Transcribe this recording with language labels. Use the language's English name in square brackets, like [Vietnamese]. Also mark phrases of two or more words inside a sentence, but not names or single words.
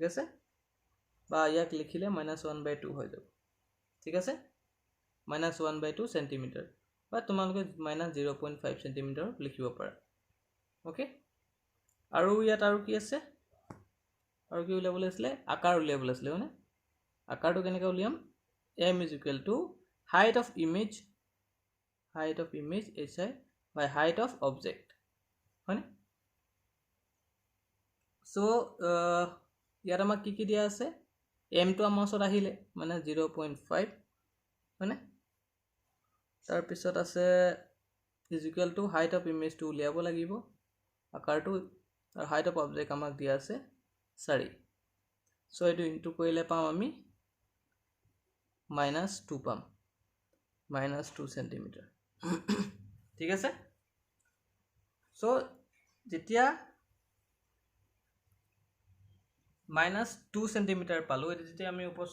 [Assamese] আছে বা ইয়াক লিখিলে -1/2 হৈ যাব ঠিক আছে -1/2 সেন্টিমিটাৰ বা তোমালোকে -0.5 সেন্টিমিটাৰ লিখিব পাৰা ওকে আৰু ইয়াত আৰু কি আছে আৰু কি উলিয়াবলৈ আছিলে আকাৰ উলিয়াবলৈ আছিলে মানে আকাৰটো কেনেকৈ উলিয়াম [English] m is equal to height of image hi by height of object [Assamese] হয়নে সো ইয়াত আমাক কি দিয়া আছে m টো আমাৰ ওচৰত আহিলে মানে 0.5 হয়নে তাৰ পিছত আছে [English] is equal to height of image [Assamese] টো উলিয়াব লাগিব আকাৰটো আৰু [English] height of object [Assamese] আমাক দিয়া আছে 4 সো এটো ইনটু কৰিলে পাম আমি -2 পাম -2 সেন্টিমিটাৰ ঠিক আছে সো যেতিয়া -2 সেন্টিমিটাৰ পালো এটা যেতিয়া আমি ওপৰ